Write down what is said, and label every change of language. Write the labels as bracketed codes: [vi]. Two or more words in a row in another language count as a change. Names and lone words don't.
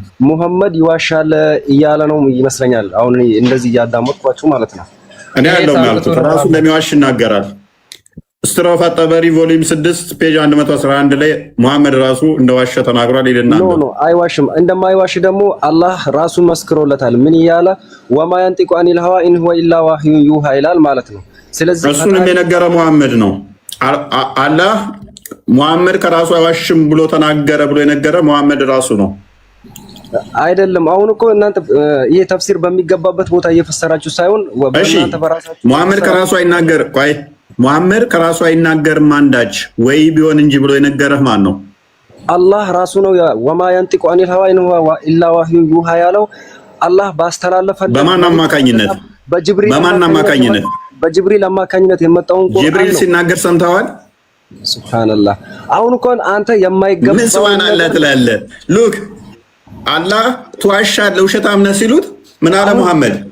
[am] ሙሐመድ ይዋሻል እያለ ነው ይመስለኛል። አሁን እንደዚህ እያዳመጥኳችሁ ማለት ነው። እኔ ያለው ማለት ራሱ እንደሚዋሽ ይናገራል። ስትሮፍ አጠበሪ ቮሊዩም 6 ፔጅ 111 ላይ ሙሐመድ ራሱ እንደዋሸ ተናግሯል ይልናል። ኖ አይዋሽም። እንደማይዋሽ ደግሞ አላህ ራሱ መስክሮለታል። ምን እያለ [ar] وما ينطق عن الهوى إن هو إلا وحي يوحى [am] ይላል ማለት ነው። ስለዚህ እሱንም የነገረ ሙሐመድ ነው። አላህ ሙሐመድ ከራሱ አይዋሽም ብሎ ተናገረ ብሎ የነገረ ሙሐመድ ራሱ ነው። አይደለም። አሁን እኮ እናንተ ይሄ ተፍሲር በሚገባበት ቦታ እየፈሰራችሁ ሳይሆን በእናንተ በራሳችሁ ሙሐመድ ከራሱ አይናገር ቆይ ሙሐመድ ከራሱ አይናገርም አንዳች ወይ ቢሆን እንጂ ብሎ የነገረህ ማን ነው? አላህ ራሱ ነው። [ar] وما ينطق عن الهوى إن هو إلا وحي يوحى [am] ያለው አላህ ባስተላለፈው በማን አማካኝነት? በጅብሪል አማካኝነት የመጣውን ቁርአን ጅብሪል ሲናገር ሰምተዋል? ሱብሃንአላህ። አሁን እንኳን አንተ የማይገባው ምን ሱብሃንአላህ ትላለህ? ሉክ አላህ ትዋሻለህ ውሸታም ነህ ሲሉት ምን አለ ሙሐመድ?